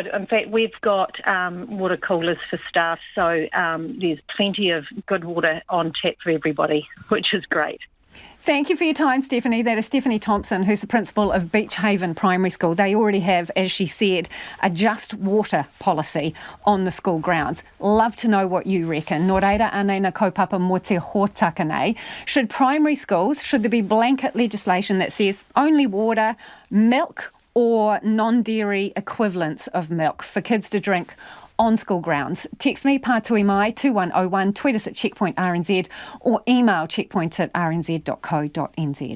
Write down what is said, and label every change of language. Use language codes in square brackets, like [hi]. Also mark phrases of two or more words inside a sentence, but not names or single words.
[en] In fact, we've got water coolers for staff, so there's plenty of good water on tap for everybody, which is great. Thank you for your time, Stephanie. That is Stephanie Thompson, who's the principal of Beach Haven Primary School. They already have, as she said, a just water policy on the school grounds. Love to know what you reckon. [mi] Nō reira, anei na kaupapa mō te hōtaka nei. [en] Should primary schools, should there be blanket legislation that says only water, milk or non-dairy equivalents of milk for kids to drink on school grounds? Text me, [mi] Pātui Mai, [en] 2101, tweet us at Checkpoint RNZ, or email checkpoint@rnz.co.nz.